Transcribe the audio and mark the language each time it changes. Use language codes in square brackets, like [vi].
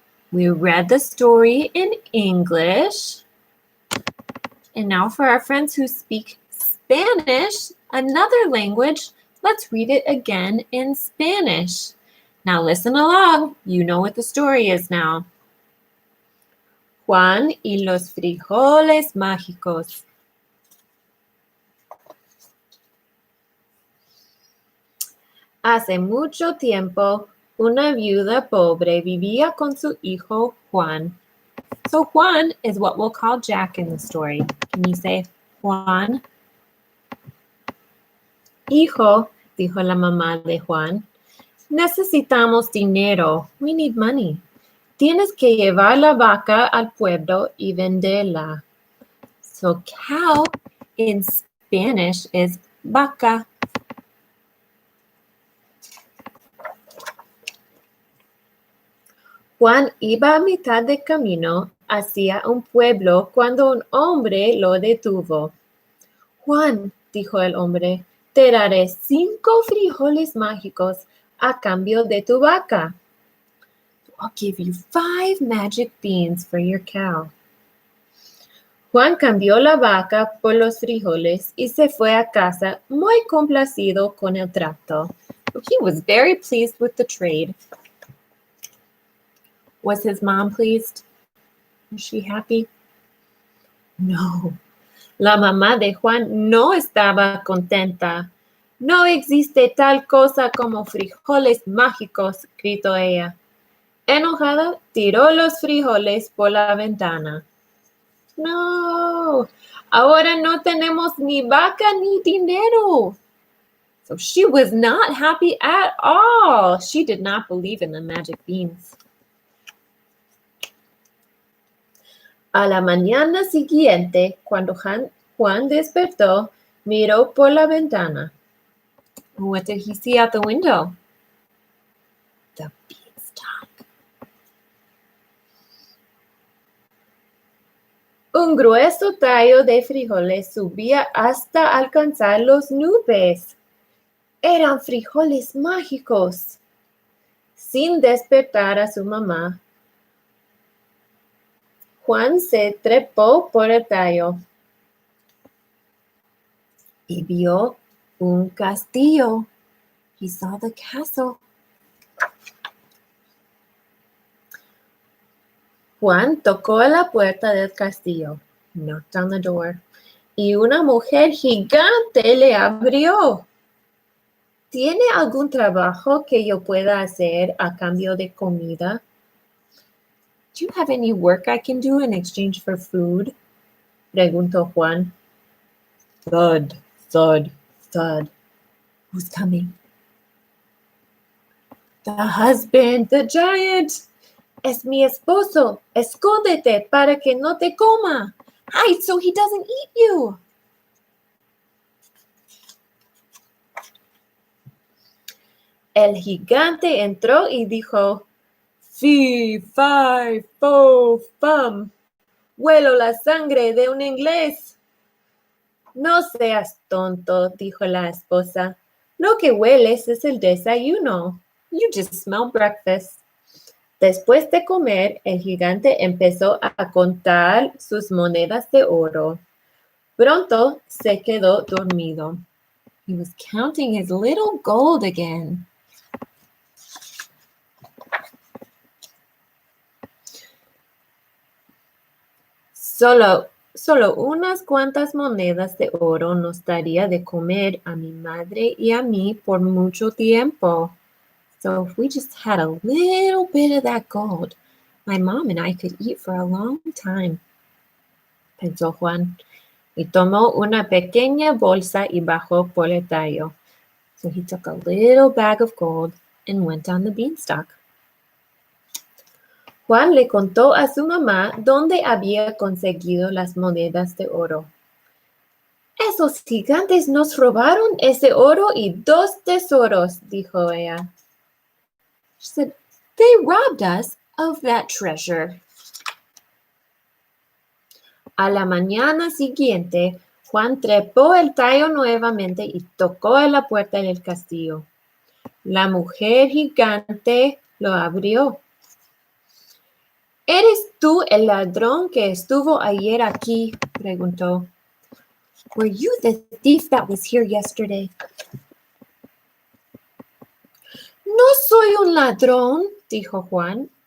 [en] We read the story in English. And now for our friends who speak Spanish, another language, let's read it again in Spanish. Now listen along. You know what the story is now. [es] Juan y los frijoles mágicos. Hace mucho tiempo, una viuda pobre vivía con su hijo Juan. [en] So Juan is what we'll call Jack in the story. Can you say Juan? [es] Hijo, dijo la mamá de Juan, necesitamos dinero. [en] We need money. [es] Tienes que llevar la vaca al pueblo y venderla. [en] So cow in Spanish is vaca. [es] Juan iba a mitad de camino hacia un pueblo cuando un hombre lo detuvo. Juan, dijo el hombre, te daré 5 frijoles mágicos a cambio de tu vaca. [en] I'll give you 5 magic beans for your cow. [es] Juan cambió la vaca por los frijoles y se fue a casa muy complacido con el trato. [en] He was very pleased with the trade. Was his mom pleased? Was she happy? No. [es] La mamá de Juan no estaba contenta. No existe tal cosa como frijoles mágicos, gritó ella. Enojada, tiró los frijoles por la ventana. No, ahora no tenemos ni vaca ni dinero. [en] So she was not happy at all. She did not believe in the magic beans. [es] A la mañana siguiente, cuando Juan despertó, miró por la ventana. [en] What did he see out the window? The beanstalk. [es] Un grueso tallo de frijoles subía hasta alcanzar las nubes. Eran frijoles mágicos. Sin despertar a su mamá, Juan se trepó por el tallo y vio un castillo. [en] He saw the castle. [es] Juan tocó a la puerta del castillo, [en] knocked on the door, [es] y una mujer gigante le abrió. ¿Tiene algún trabajo que yo pueda hacer a cambio de comida? [en] Do you have any work I can do in exchange for food? [es] Preguntó Juan. [en] Thud, thud, thud. Who's coming? The husband, the giant. [es] Es mi esposo. Escóndete para que no te coma. [en] Hide so he doesn't eat you. [es] El gigante entró y dijo, Fee, fi, fo, fum. Huelo la sangre de un inglés. No seas tonto, dijo la esposa. Lo que hueles es el desayuno. [en] You just smell breakfast. [es] Después de comer, el gigante empezó a contar sus monedas de oro. Pronto se quedó dormido. [en] He was counting his little gold again. [es] Solo unas cuantas monedas de oro nos daría de comer a mi madre y a mí por mucho tiempo. [en] So if we just had a little bit of that gold, my mom and I could eat for a long time, [es] pensó Juan, y tomó una pequeña bolsa y bajó por el tallo. [en] So he took a little bag of gold and went on the beanstalk. [es] Juan le contó a su mamá dónde había conseguido las monedas de oro. Esos gigantes nos robaron ese oro y 2 tesoros, dijo ella. [en] She said, they robbed us of that treasure. [es] A la mañana siguiente, Juan trepó el tallo nuevamente y tocó a la puerta del castillo. La mujer gigante lo abrió. ¿Eres tú el ladrón que estuvo ayer aquí? Preguntó. [en] Were you the thief that was here yesterday? [es] No soy un ladrón, dijo Juan.